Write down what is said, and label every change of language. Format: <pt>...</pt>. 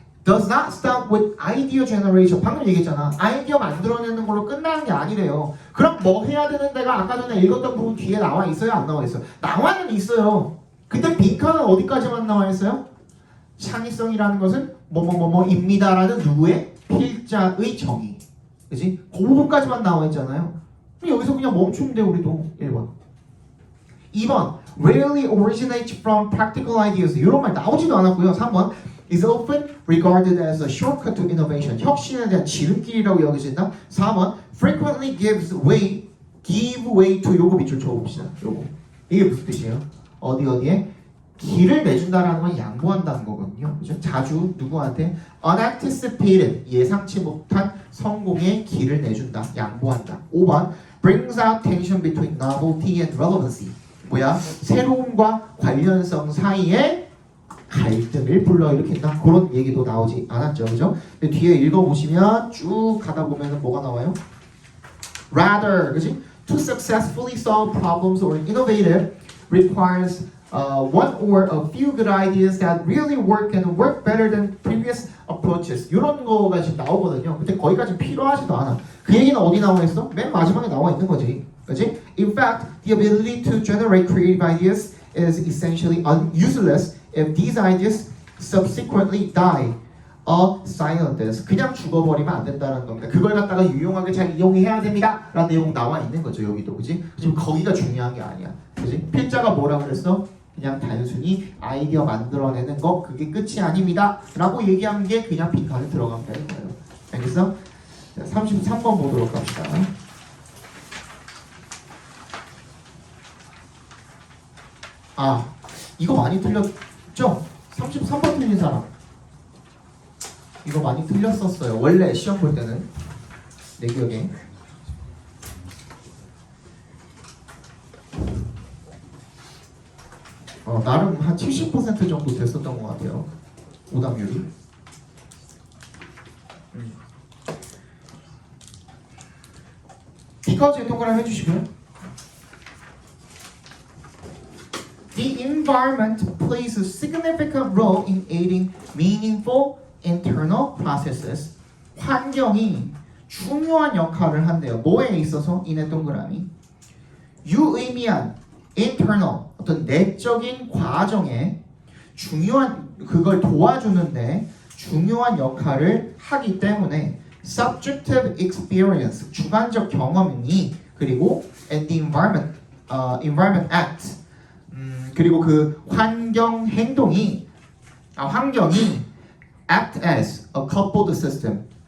<en>Does not stop with idea generation.</en> <ko>방금 얘기했잖아. 아이디어 만들어내는 걸로 끝나는 게 아니래요. 그럼 뭐 해야 되는 데가 아까 전에 읽었던 부분 뒤에 나와 있어요? 안 나와 있어요? 나와는 있어요. 근데 빈칸은 어디까지만 나와 있어요? 창의성이라는 것은 뭐뭐뭐뭐입니다라는 누구의? 필자의 정의. 그치? 그 부분까지만 나와 있잖아요. 그럼 여기서 그냥 멈추면 돼 우리도.</ko> <en>1번 2번 rarely originates from practical ideas.</en> <ko>이런 말 나오지도 않았고요.</ko> <en>3번 is often regarded as a shortcut to innovation.</en> <ko>혁신에 대한 지름길이라고 여겨진다.</ko> <en>4번 frequently gives way</en> <ko>give way to 요거 밑줄 쳐봅시다. 요거 이게 무슨 뜻이에요? 어디에 길을 내준다라는 건 양보한다는 거거든요. 그죠? 자주 누구한테 unanticipated 예상치 못한 성공의 길을 내준다. 양보한다.</ko> <en>5번 brings out tension between novelty and relevancy.</en> <ko>뭐야? 새로움과 관련성 사이에 갈등을 불러일으킨다. 그런 얘기도 나오지 않았죠. 그죠? 근데 뒤에 읽어보시면 쭉 가다 보면은 뭐가 나와요? Rather, 그지?</ko> <en>To successfully solve problems or innovative requires one or a few good ideas that really work and work better than previous approaches.</en> <ko>이런 거가 지금 나오거든요. 근데 거기까지 필요하지도 않아. 그 얘기는 어디 나와 있어? 맨 마지막에 나와 있는 거지. 그지?</ko> <en>In fact, the ability to generate creative ideas is essentially useless if these ideas subsequently die a silent death.</en> <ko>그냥 죽어버리면 안 된다는 겁니다. 그걸 갖다가 유용하게 잘 이용해야 됩니다. 라는 내용 나와 있는 거죠. 여기도. 그지? 지금 거기가 중요한 게 아니야. 그지? 필자가 뭐라 그랬어? 그냥 단순히 아이디어 만들어내는 거 그게 끝이 아닙니다. 라고 얘기한 게 그냥 빈칸에 들어가면 되는 거예요. 알겠어? 자, 33번 보도록 합시다. 아, 이거 많이 틀렸죠? 33번 틀린 사람. 이거 많이 틀렸었어요. 원래 시험 볼 때는 내 기억에. 나름 한 70% 정도 됐었던 것 같아요. 오답률이. Because에 동그라미 해주시고요.</ko> <en>The environment plays a significant role in aiding meaningful internal processes.</en> <ko>환경이 중요한 역할을 한대요. 뭐에 있어서? 이네 동그라미. 유의미한 internal 어떤 내적인 과정에 중요한 그걸 도와주는데 중요한 역할을 하기 때문에</ko> <en>subjective experience</en> <ko>주관적 경험이 그리고</ko> <en>and the environment act</en> <ko>그리고 그 환경 행동이 환경이</ko> <en>act as a coupled system.</en>